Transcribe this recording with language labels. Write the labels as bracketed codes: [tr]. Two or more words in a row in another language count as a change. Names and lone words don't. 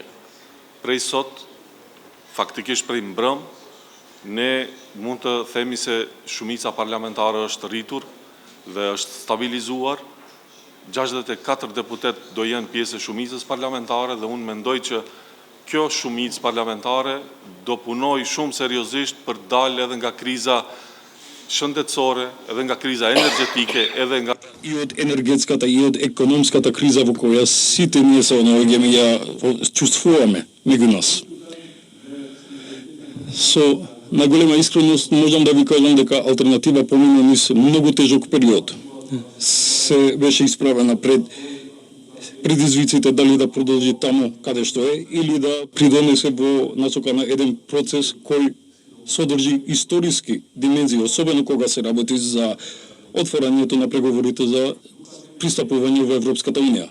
[sq] Prej sot, faktikisht prej mbrëm, ne mund të themi se shumica parlamentare është rritur dhe është stabilizuar. 64 deputet do jenë pjesë e shumicës parlamentare dhe unë mendoj që kjo shumicë parlamentare do punoj shumë seriozisht për dalë edhe nga kriza shëndetësore, edhe nga kriza energjetike, edhe nga... [mk] И от енергетската, и от економската криза во која сите ние се онаоѓаме ја чувствуваме меѓу нас. Со најголема искреност можам да ви кажам дека алтернатива помина низ многу тежок период. Се беше исправена пред предизвиците дали да продолжи таму каде што е или да придонесе во насока на еден процес кој содржи историски димензии, особено кога се работи за отворањето на преговорите за пристапување во Европската Унија.